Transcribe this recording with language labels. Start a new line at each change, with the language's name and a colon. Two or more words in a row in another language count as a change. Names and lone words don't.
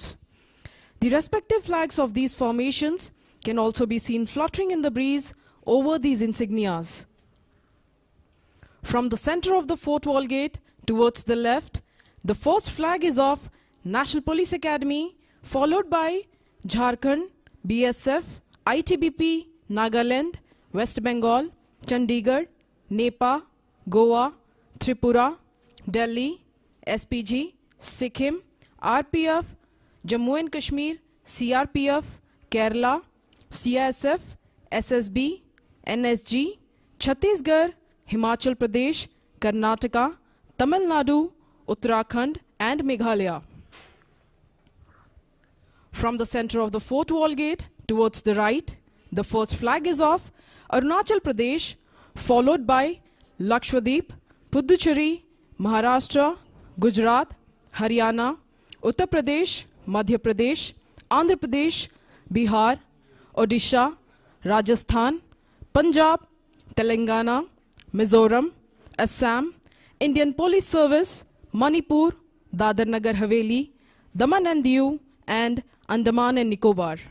English: The respective flags of these formations can also be seen fluttering in the breeze over these insignias. From the center of the fourth wall gate towards the left, the first flag is of National Police Academy, followed by Jharkhand, BSF, ITBP, Nagaland, West Bengal, Chandigarh, Nepal, Goa, Tripura, Delhi, SPG, Sikkim, RPF, Jammu and Kashmir, CRPF, Kerala, CISF, SSB, NSG, Chhattisgarh, Himachal Pradesh, Karnataka, Tamil Nadu, Uttarakhand and Meghalaya. From the center of the fourth wall gate towards the right, the first flag is of Arunachal Pradesh, followed by Lakshadweep, Puducherry, Maharashtra, Gujarat, Haryana, Uttar Pradesh, Madhya Pradesh, Andhra Pradesh, Bihar, Odisha, Rajasthan, Punjab, Telangana, Mizoram, Assam, Indian Police Service, Manipur, Dadar Nagar Haveli, Daman and Diu, and Andaman and Nicobar.